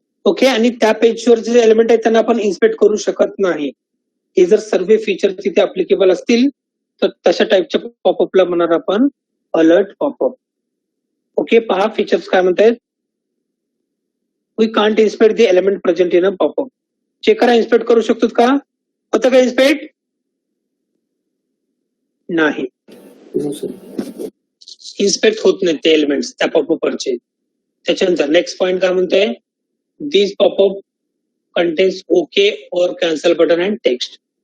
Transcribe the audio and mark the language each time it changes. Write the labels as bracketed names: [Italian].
[Marathi] Okay, आणि त्या पेजवरचे जे एलिमेंट आहेत त्यांना आपण इन्स्पेक्ट करू शकत नाही. हे जर सर्व फीचर तिथे अप्लिकेबल असतील तर तशा टाईपच्या पॉपअपला म्हणणार आपण अलर्ट पॉपअप. ओके, पहा फीचर्स काय म्हणतायत. [English] We can't inspect the element present in a popup. [Marathi] Check करा, इन्स्पेक्ट करू शकतो का? होतं का इन्स्पेक्ट? नाही, इन्स्पेक्ट होत नाही ते एलिमेंट्स त्या पॉपअपवरचे. त्याच्यानंतर नेक्स्ट पॉइंट काय म्हणतोय, [English] This popup contains okay और cancel button and text.